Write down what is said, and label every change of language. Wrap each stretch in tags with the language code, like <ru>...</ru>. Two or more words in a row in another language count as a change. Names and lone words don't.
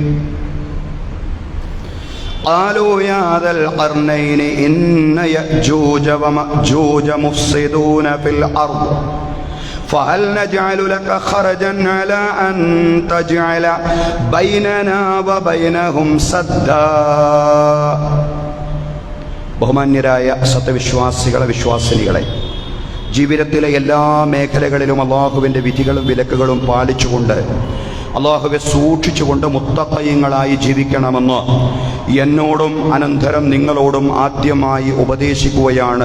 <ar>قالوا يا ذا القرنين إن يأجوج ومأجوج مفسدون في الأرض فهل نجعل لك خرجا على أن تجعل بيننا وبينهم سدا</ar> <ml>ബഹുമാന്യരായ സത്യവിശ്വാസികളെ വിശ്വാസിനികളെ, ജീവിതത്തിലെ എല്ലാ മേഖലകളിലും അള്ളാഹുവിൻ്റെ വിധികളും വിലക്കുകളും പാലിച്ചുകൊണ്ട് അള്ളാഹുവെ സൂക്ഷിച്ചുകൊണ്ട് മുത്തഖീങ്ങളായി ജീവിക്കണമെന്ന് എന്നോടും അനന്തരം നിങ്ങളോടും ആദ്യമായി ഉപദേശിക്കുകയാണ്.</ml>